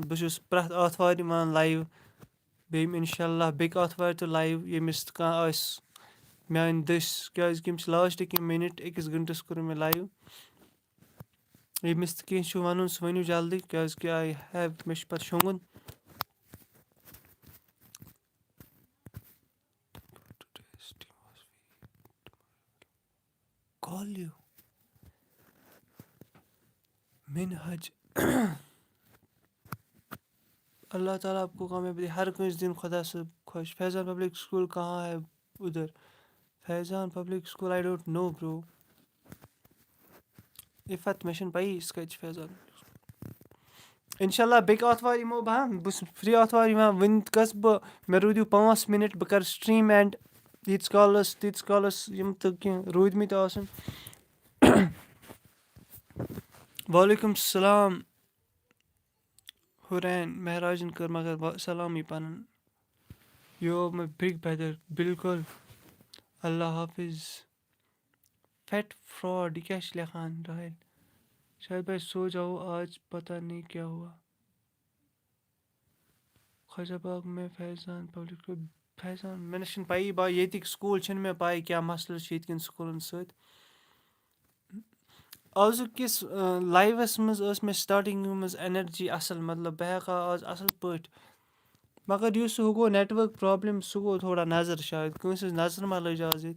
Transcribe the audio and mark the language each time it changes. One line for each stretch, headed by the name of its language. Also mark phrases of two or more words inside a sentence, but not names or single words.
Kashmiri: بہٕ چھُس پرٛٮ۪تھ آتھوارِ یِوان لایِو بیٚیہِ یِم
Arabic: اِنشاء اللہ
Kashmiri: بیٚکہِ آتھوارِ تہِ لایِو ییٚمِس تہِ کانٛہہ آسہِ میٛانہِ دٔسۍ کیٛازِکہِ یِم چھِ لاسٹٕکۍ یِم مِنٹ 1 گنٹَس کوٚر مےٚ لایِو ییٚمِس تہِ کینٛہہ چھُ وَنُن سُہ ؤنِو جلدی کیٛازِکہِ
English: I have
Kashmiri: مےٚ چھُ پَتہٕ شۄنٛگُن کال یوٗ منہج
Urdu: اللہ تعالیٰ آپ کو کامیابی دے
Kashmiri: ہر کٲنٛسہِ دِنۍ خۄدا صٲب خۄش
Urdu: فیضان پبلک سکوٗل کہاں ہے ادھر
Kashmiri: فیضان پبلک سکوٗل
English: I don't know bro
Kashmiri: اِفت مےٚ چھَنہٕ پَیی سُہ کَتہِ چھِ فیضان
Arabic: اِنشاء اللہ
Kashmiri: بیٚکہِ آتھوارِ یِمو بہٕ بہٕ چھُس فرٛی آتھوار یِوان وٕنہِ گژھٕ بہٕ مےٚ روٗدِو 5 مِنَٹ بہٕ کَرٕ
English: stream end
Kashmiri: ییٖتِس کالَس تیٖتِس کالَس یِم تہٕ کینٛہہ روٗدۍمٕتۍ آسَن.
Arabic: وعلیکُم السلام
Kashmiri: ہُرین مہراجَن کٔر مگر سلامٕے پَنُن.
English: you my big brother
Urdu: بِلکُل اللہ حافِظ.
English: fat fraud
Kashmiri: یہِ کیٛاہ چھِ لیکھان راہِل.
Urdu: شاید بھائی سو جاؤ آج پتہ نہیں کیا ہوا.
Kashmiri: خواجہ باغ میں فیضان پبلک فیضان مےٚ نہ چھِنہٕ پَیی با ییٚتِکۍ سکوٗل چھِنہٕ مےٚ پَے کیٛاہ مَسلہٕ چھِ ییٚتہِ کٮ۪ن سکوٗلَن سۭتۍ. آزُک کِس لایوَس منٛز ٲس مےٚ سٹاٹِنٛگہِ منٛز اٮ۪نَرجی اَصٕل مطلب بہٕ ہٮ۪کہٕ ہا آز اَصٕل پٲٹھۍ مگر یُس ہُہ گوٚو
English: network problem
Kashmiri: سُہ گوٚو تھوڑا نظر شاید کٲنٛسہِ ہٕنٛز نظر ما لٔج آز ییٚتہِ.